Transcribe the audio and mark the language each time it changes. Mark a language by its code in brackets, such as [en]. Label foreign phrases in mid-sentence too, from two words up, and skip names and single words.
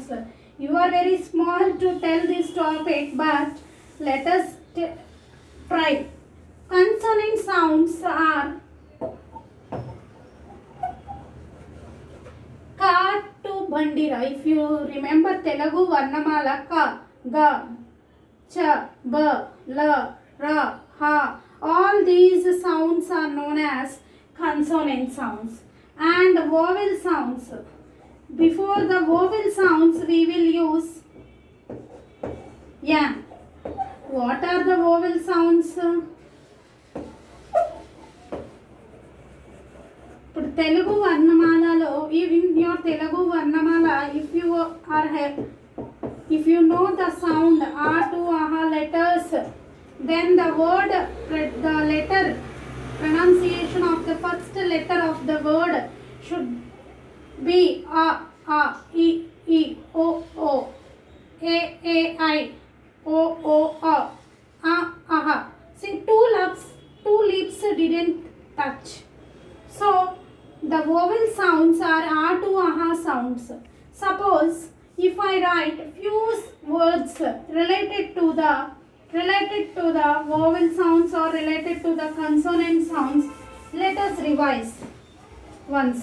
[en] You are very small to tell this topic, but let us try. Consonant sounds are ka to bandira. If you remember Telugu Varnamala, ka, ga, cha, ba, la, ra, ha. All these sounds are known as consonant sounds. And vowel sounds. Before the vowel sounds, we will use yan. What are the vowel sounds? [te] ఇప్పుడు తెలుగు వర్ణమాలలో, [en] in your Telugu Varnamala, if you know the sound a to aha letters, then the word, the letter, pronunciation of the first letter of the word should be a, e, o, a, I, o, aha. See, two lips didn't touch. So the vowel sounds are a to aha sounds. Suppose if I write few words related to the vowel sounds or related to the consonant sounds, let us revise once.